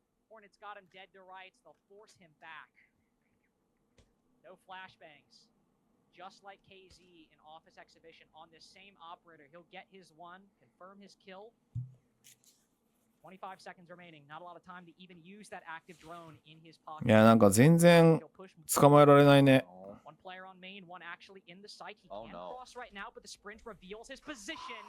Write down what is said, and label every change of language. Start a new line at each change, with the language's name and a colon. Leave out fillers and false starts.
English: Hornets got him dead to rights. They'll force him back. No flashbangs. Just like KZ in Office Exhibition on this same operator, he'll get his one, confirm his kill. 25 seconds remaining. Not a lot of time to even use that active drone in his pocket.
Japanese: いやなんか全然捕まえられないね。
English: One player on main, one actually in the site. He can cross right now, but the sprint reveals his position.